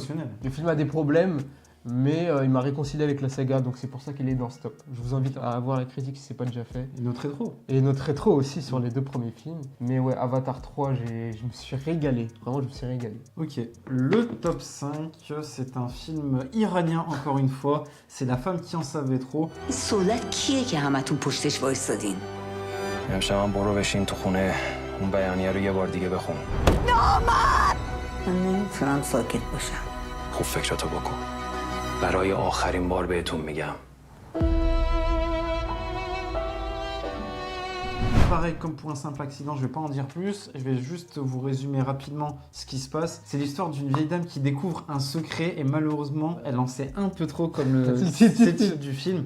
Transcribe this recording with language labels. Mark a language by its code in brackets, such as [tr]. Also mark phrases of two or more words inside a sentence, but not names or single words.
[fr] Le film a des problèmes, mais il m'a réconcilié avec la saga, donc c'est pour ça qu'il est dans ce top. Je vous invite à voir la critique si c'est pas déjà fait. Et notre rétro. Et notre rétro aussi sur les deux premiers films. Mais ouais, Avatar 3, je me suis régalé. Vraiment, je me suis régalé. Ok. Le top 5, c'est un film iranien, encore une fois. C'est La femme qui en savait trop. [fa] امشب برو بشین تو خونه اون بیانیه رو یه بار دیگه بخون. من نمیتونم ساکت باشم. خوب فکراتو بکن. برای آخرین بار بهتون میگم. [fr] Pareil, comme pour un simple accident, je vais pas en dire plus, je vais juste vous résumer rapidement ce qui se passe. C'est l'histoire d'une vieille dame qui découvre un secret et malheureusement, elle en sait un peu trop comme le titre du film.